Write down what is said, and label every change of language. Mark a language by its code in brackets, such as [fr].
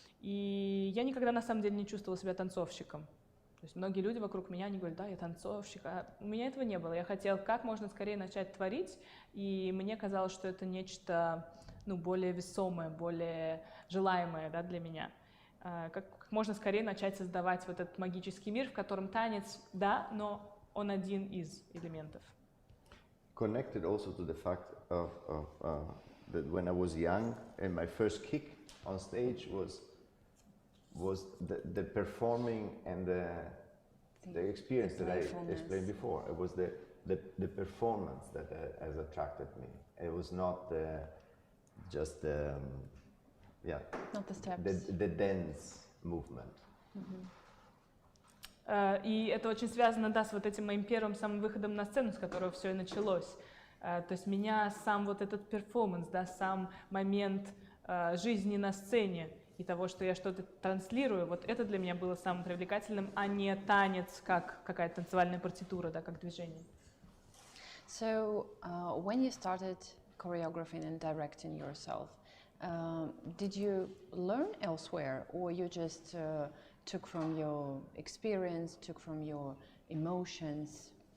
[ru] И я никогда на самом деле не чувствовала себя танцовщиком. То есть многие люди вокруг меня, они говорят, да, я танцовщик, а у меня этого не было. Я хотела как можно скорее начать творить, и мне казалось, что это нечто, ну, более весомое, более желаемое, да, для меня. Как можно скорее начать создавать вот этот магический мир, в котором танец, да, но он один из элементов. [en] Connected also to the fact of that when I was young, and my first kick on stage was the performing and the experience that I explained before. It was the performance that has attracted me. It was not just not the steps. The dance movement. [ru] И это очень связано, да, с вот этим моим первым самым выходом на сцену, с которого все и началось. То есть меня сам вот этот перформанс, да, сам момент жизни на сцене и того, что я что-то транслирую, вот это для меня было самым привлекательным, а не танец как какая-то танцевальная партитура, да, как движение. [en] So, when you started choreographing and directing yourself, did you learn elsewhere, or you just took from your experience, took from your emotions?